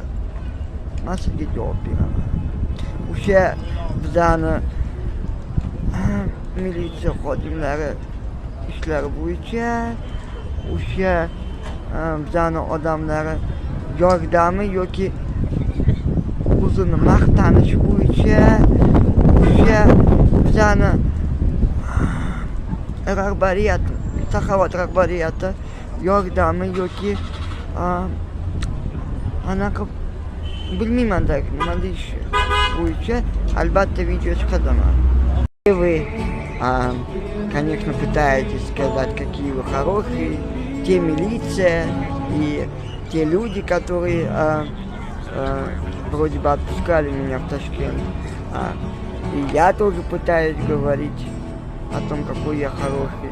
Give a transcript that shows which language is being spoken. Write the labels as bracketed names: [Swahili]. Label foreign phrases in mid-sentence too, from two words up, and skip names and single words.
[Uzbek] Men sizga javob beraman. O'sha bizani militsiya xodimlari ishlari bo'yicha, o'sha bizani odamlari yordami yoki o'zini maqtanishi bo'yicha, o'sha bizani rahbariyat, Saxovat rahbariyati yordami yoki anaqa bilmayman-da, nima deyish bo'yicha albatta video chiqazaman. [Russian] Вы, конечно, пытаетесь сказать, какие вы хорошие, те милиция и те люди, которые вроде бы отпускали меня в Ташкент. И я тоже пытаюсь говорить о том, какой я хороший.